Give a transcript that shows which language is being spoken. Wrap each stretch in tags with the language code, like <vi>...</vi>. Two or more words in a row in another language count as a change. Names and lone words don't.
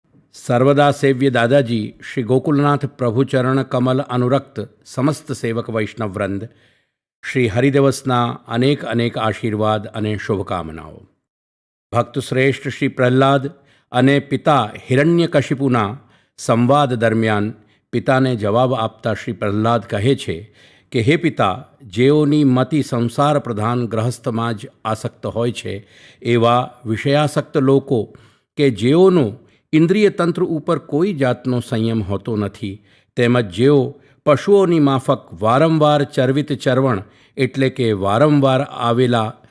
<gu>સર્વદા સેવ્ય દાદાજી શ્રી ગોકુલનાથ પ્રભુચરણ કમલ અનુરક્ત સમસ્ત સેવક વૈષ્ણવ વૃંદ શ્રી હરિદિવસના અનેક અનેક આશીર્વાદ અને શુભકામનાઓ. ભક્ત શ્રેષ્ઠ શ્રી પ્રહલાદ અને પિતા હિરણ્યકશિપુના સંવાદ દરમિયાન પિતાને જવાબ આપતા શ્રી પ્રહલાદ કહે છે કે હે પિતા, જેઓની મતિ સંસાર પ્રધાન ગ્રહસ્થમાં જ આસક્ત હોય છે એવા વિષયાસક્ત લોકો કે જેઓનો ઇન્દ્રિય તંત્ર ઉપર કોઈ જાતનો સંયમ હોતો નથી, તેમજ જેઓ પશુઓની માફક વારંવાર ચરવિત ચરવણ એટલે કે વારંવાર આવેલા</gu>